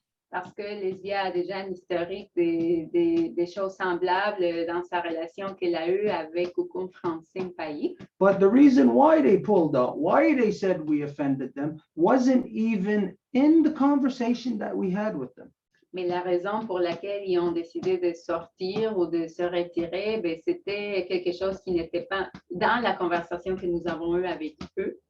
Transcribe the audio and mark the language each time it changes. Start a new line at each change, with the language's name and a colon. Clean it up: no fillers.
French: Parce que Lesbia a déjà un historique des choses semblables dans sa relation qu'elle a eue avec Coucou Francine Payet.
English: But the reason why they pulled out, why they said we offended them, wasn't even in the conversation that we had with them.
French: Mais la raison pour laquelle ils ont décidé de sortir ou de se retirer, ben, c'était quelque chose qui n'était pas dans la conversation que nous avons eue avec eux.